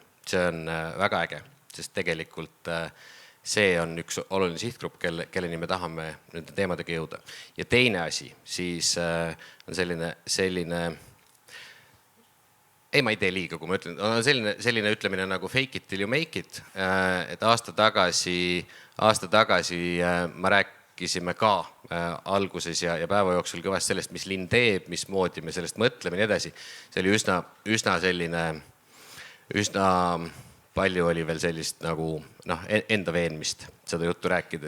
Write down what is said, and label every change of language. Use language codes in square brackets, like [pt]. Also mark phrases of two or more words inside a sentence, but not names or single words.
[et] See on väga äge, sest tegelikult see on üks oluline sihtgrupp, kelleni me tahame nende teemadega jõuda. Ja teine asi siis on selline ei, ma ei tee liiga, kui ma ütlen, on selline ütlemine nagu [en] fake it till you make it, [et] et aasta tagasi ma rääkisime ka alguses ja päeva jooksul kõvast sellest, mis linn teeb, mismoodi me sellest mõtleme ja nii edasi. See oli üsna selline, üsna palju oli veel sellist nagu enda veenmist seda juttu rääkides.